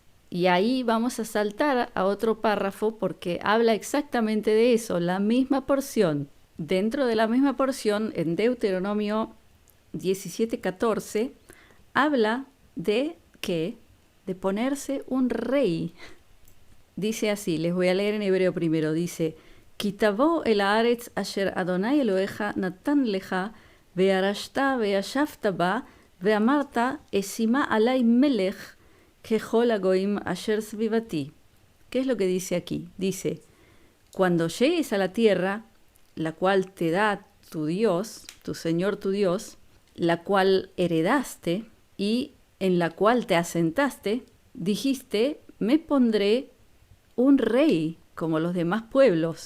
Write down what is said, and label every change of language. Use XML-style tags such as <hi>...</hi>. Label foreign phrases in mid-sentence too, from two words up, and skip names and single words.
<es>Y ahí vamos a saltar a otro párrafo porque habla exactamente de eso, la misma porción. Dentro de la misma porción, en Deuteronomio 17:14, habla de ¿qué? De ponerse un rey. Dice así, les voy a leer en hebreo primero, dice:</es> <he>כי תבוא אל הארץ אשר אדוני אלהיך נתן לך, וירשתה וישבתה בה, ואמרת אשימה עלי מלך, ככל הגוים אשר סביבתי.</he> <es>¿Qué es lo que dice aquí? Dice: cuando llegues a la tierra, la cual te da tu Dios, tu Señor tu Dios, la cual heredaste y en la cual te asentaste, dijiste, me pondré un rey como los demás pueblos.</es>